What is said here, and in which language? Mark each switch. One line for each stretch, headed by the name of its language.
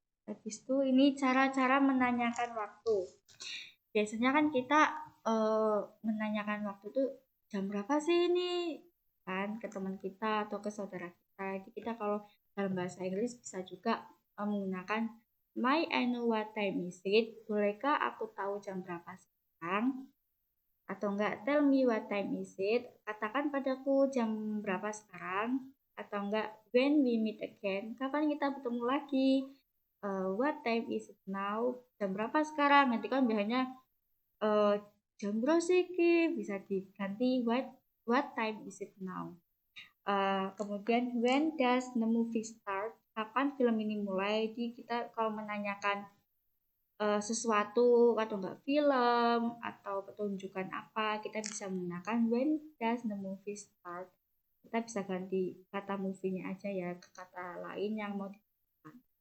Indonesian: Habis itu ini cara-cara menanyakan waktu. Biasanya kan kita menanyakan waktu tuh jam berapa sih ini kan ke teman kita atau ke saudara kita. Jadi kita kalau dalam bahasa Inggris bisa juga menggunakan
English: May I know what time is it?
Indonesian: Bolehkah aku tahu jam berapa sekarang? Atau enggak
English: tell me what time is it?
Indonesian: Katakan padaku jam berapa sekarang? Atau enggak
English: when we meet again?
Indonesian: Kapan kita bertemu lagi?
English: What time is it now?
Indonesian: Jam berapa sekarang? Nanti kan biasanya jam berapa sih Ki? Bisa diganti
English: what time is it now?
Indonesian: Kemudian
English: when does the movie start?
Indonesian: Kapan film ini mulai? Jadi kita kalau menanyakan sesuatu atau enggak film atau pertunjukan apa, kita bisa menggunakan
English: when does the movie start.
Indonesian: Kita bisa ganti kata movie-nya aja ya ke kata lain yang mau digunakan.